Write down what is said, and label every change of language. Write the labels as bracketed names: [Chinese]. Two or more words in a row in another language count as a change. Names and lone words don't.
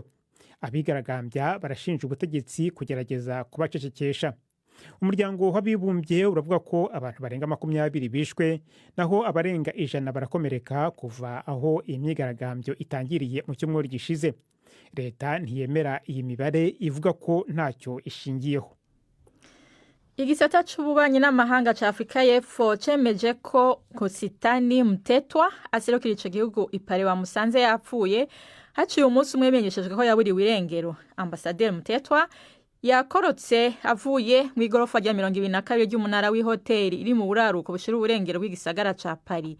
[Kinyarwanda] Abigaragambya barashinja ubutegetsi kugerageza kubacecekesha. Umuryango w'abibumbye uravuga ko abantu barenga 20 bishwe, naho abarenga 100 barakomereka kuva aho iyi myigaragambyo itangiriye mu cyumweru gishize. Leta ntiyemera iyi mibare, ivuga ko ntacyo ishingiyeho. [Rundi] Igisata c'ububanyi n'amahanga ca Afrika y'Epfo cemeje ko Kositani Mtetwa aserukira ico gihugu ipare wa musanze yapfuye haciye umunsi umwe menyeshejwe ko yaburiwe irengero. Ambasaderi Mtetwa yakorotse avuye mu igorofa rya 22 ry'umunara w'ihoteli iri mu buraruko bushira uburengero bw'igisagara ca Paris.